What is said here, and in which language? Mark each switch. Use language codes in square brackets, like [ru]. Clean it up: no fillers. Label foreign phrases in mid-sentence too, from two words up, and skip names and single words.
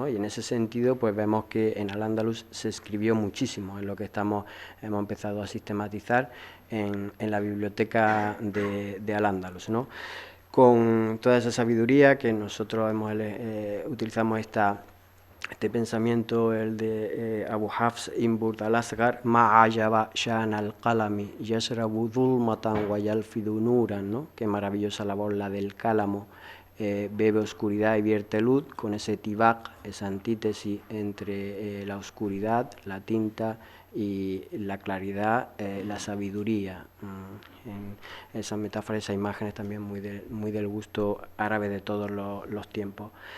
[es] Y en ese sentido pues vemos que en Al-Ándalus se escribió muchísimo, en lo que hemos empezado a sistematizar en la biblioteca de Al-Ándalus, ¿no? Con toda esa sabiduría que nosotros utilizamos este pensamiento, el de Abu Hafs ibn Burd al-Asghar, [ar] ما أعجب شأن القلم يشرب ظلمة و يلفظ نورا, [es] ¿no? Qué maravillosa labor la del cálamo, bebe oscuridad y vierte luz, con ese tibaq, esa antítesis entre la oscuridad, la tinta, y la claridad, la sabiduría. En esas metáforas, esas imágenes también muy del gusto árabe de todos los tiempos.